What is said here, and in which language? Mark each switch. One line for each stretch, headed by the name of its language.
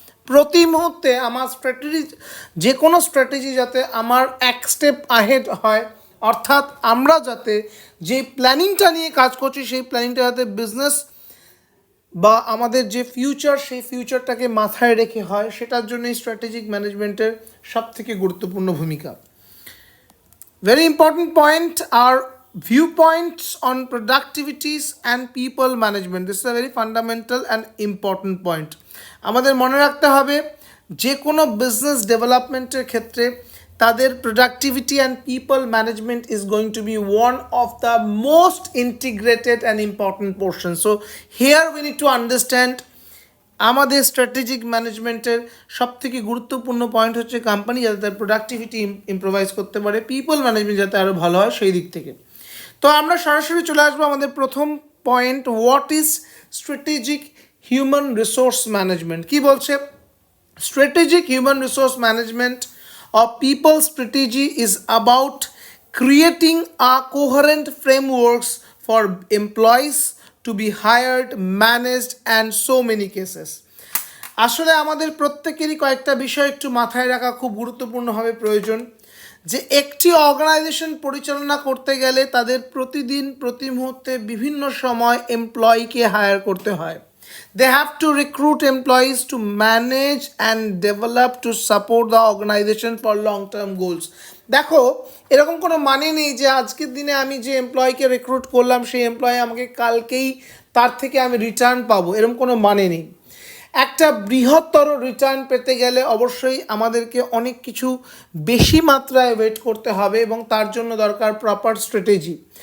Bangla: প্রতি মুহূর্তে আমার স্ট্র্যাটেজি, যে কোনো স্ট্র্যাটেজি যাতে আমার এক স্টেপ আহেড হয়, অর্থাৎ আমরা যাতে যে প্ল্যানিংটা নিয়ে কাজ করছি সেই প্ল্যানিংটা যাতে বিজনেস বা আমাদের যে ফিউচার সেই ফিউচারটাকে মাথায় রেখে হয়, সেটার জন্যই স্ট্র্যাটেজিক ম্যানেজমেন্টের সবথেকে গুরুত্বপূর্ণ ভূমিকা।
English: Very important point আর viewpoints on productivities and people management. This is a very fundamental and important point.
Bangla: আমাদের মনে রাখতে হবে যে কোনো বিজনেস ডেভেলপমেন্টের ক্ষেত্রে তাদের
English: Productivity and people management is going to be one of the most integrated and important portion. So here we need to understand
Bangla: আমাদের স্ট্র্যাটেজিক ম্যানেজমেন্টের সবথেকে গুরুত্বপূর্ণ পয়েন্ট হচ্ছে কোম্পানি যাতে তার প্রোডাক্টিভিটি ইম্প্রোভাইজ করতে পারে, পিপল ম্যানেজমেন্ট যাতে আরও ভালো হয় সেই দিক থেকে। তো আমরা সরাসরি চলে আসবো আমাদের প্রথম point,
English: What is strategic human resource management.
Bangla: কি বলছে?
English: Strategic human resource management or people strategy is about creating a coherent frameworks for employees to be hired, managed and so many cases.
Bangla: আসলে আমাদের প্রত্যেকেরই কয়েকটা বিষয় একটু মাথায় রাখা খুব গুরুত্বপূর্ণভাবে প্রয়োজন। যে একটি অর্গানাইজেশন পরিচালনা করতে গেলে তাদের প্রতিদিন প্রতি মুহূর্তে বিভিন্ন সময় এমপ্লয়িকে হায়ার করতে হয়।
English: They have to recruit employees to manage and develop to support the organization for long-term goals.
Bangla: দেখো, এরকম কোনো মানে নেই যে আজকের দিনে আমি যে এমপ্লয়িকে রিক্রুট করলাম সেই এমপ্লয়ি আমাকে কালকেই তার থেকে আমি রিটার্ন পাবো, এরকম কোনো মানে নেই। একটা বৃহত্তর রিটার্ন পেতে গেলে অবশ্যই আমাদেরকে অনেক কিছু বেশি মাত্রায় ওয়েট করতে হবে এবং তার জন্য দরকার প্রপার স্ট্র্যাটেজি।